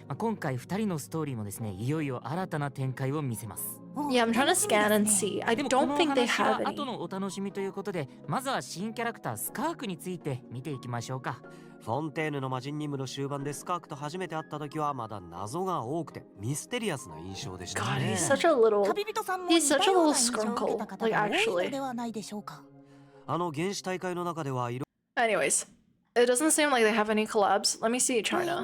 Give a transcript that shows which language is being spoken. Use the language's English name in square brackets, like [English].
[Japanese] 今回2人のストーリーもですね、いよいよ新たな展開を見せます。 [English] Yeah, I'm trying to scan and see. I don't think they have any. [Japanese] 後のお楽しみということで、まずは新キャラクタースカークについて見ていきましょうか。フォンテーヌの魔人任務の終盤でスカークと初めて会った時はまだ謎が多くてミステリアスな印象でしたね。 [English] God, he's such a little scrunkle. Like actually. [Japanese] 原始大会の中では色 [English] Anyways, it doesn't seem like they have any collabs. Let me see China.